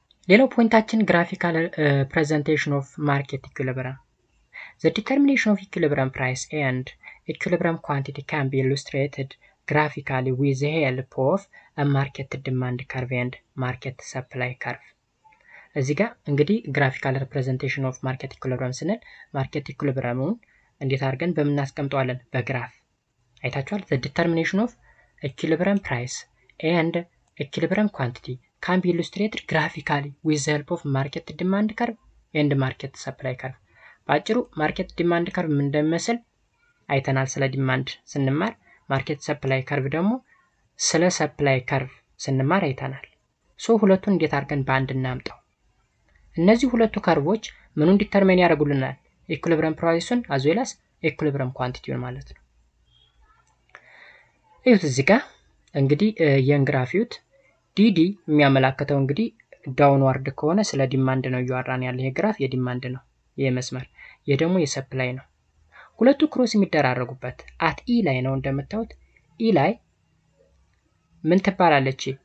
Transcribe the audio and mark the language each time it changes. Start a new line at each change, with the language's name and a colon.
English: ሌላው ፖይንታችን ግራፊካል ፕሬዘንቴሽን ኦፍ ማርኬት ኢኩሊብረም። The determination of equilibrium price and equilibrium quantity can be illustrated graphically with the help of a market demand curve and market supply curve.
Amharic: እዚህ ጋር እንግዲህ ግራፊካል ሪፕሬዘንቴሽን ኦፍ ማርኬት ኢኩሊብረም ስንል ማርኬት ኢኩሊብረሙን እንዴት አድርገን በምናስቀምጠዋለን? በግራፍ አይታችኋል።
English: the determination of equilibrium price and equilibrium quantity can be illustrated graphically with the help of market demand curve and market supply curve.
Amharic: ባጭሩ ማርኬት ዲማንድ ከርቭ ምን እንደሚመስል አይተናል ስለ ዲማንድ ስንማር። ማርኬት ሰፕላይ ከርቭ ደግሞ ስለ ሰፕላይ ከርቭ ስንማር አይተናል። ሶ ሁለቱን እንዴት አድርገን በአንድ እናምጣው? እነዚህ ሁለቱ ከርቮች ምኑን ዲተርሚን ያደርጉልናል? ኢኩሊብረም ፕራይሱን አዝ ዌል አስ ኢኩሊብረም ኳንቲቲውን ማለት ነው። እዩት እዚህ ጋር እንግዲህ የንግራፊዩት ዲዲ የሚያመላክተው እንግዲህ ዳውንዋርድ ከሆነ ስለ ዲማንድ ነው እያወራን ያለ። ይሄ ግራፍ የዲማንድ ነው፣ ይሄ መስመር ይሄ ደግሞ የሰፕላይ ነው። ሁለቱ ክሮስ የሚደራረጉበት አት ኢ ላይ ነው እንደምታዩት። ኢ ላይ ምን ትባላለች?